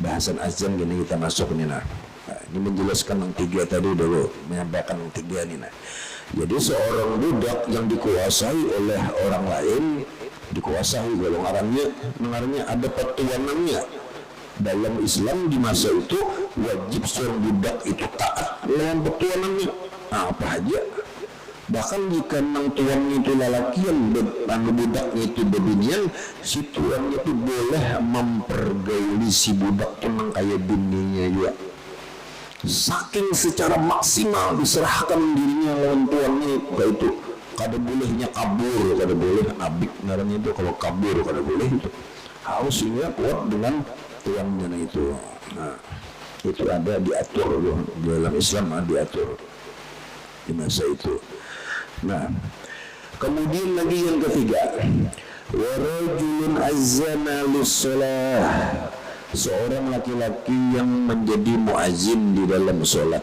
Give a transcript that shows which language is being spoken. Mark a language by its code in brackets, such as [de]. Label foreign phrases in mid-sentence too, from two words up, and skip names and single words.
[id] bahasan azan gini kita masuk nih nah. Ini menjelaskan yang tiga tadi dulu, menyampaikan yang tiga nih nah. Jadi seorang budak yang dikuasai oleh orang lain, dikuasai golongannya ada pertuanannya. Dalam Islam di masa itu wajib seorang budak itu taat lawan pertuanannya. Nah, apa aja. Bahkan jika nang tuannya itu lalakian, budaknya itu bebinian, si tuannya itu boleh mempergauli si budak tenang kayak bininya juga. Saking secara maksimal diserahkan dirinya lawan tuannya itu. [bjn] Kada bolehnya kabur, kada boleh abik ngarannya itu kalau kabur kada boleh itu. [id] Harus ini kuat dengan tuannya itu. Nah, itu ada diatur di dalam Islam, diatur di masa itu. Nah, kemudian lagi yang ketiga, [ar] warajulun azzana lis-shalah, [id] seorang laki-laki yang menjadi muazzin di dalam sholat.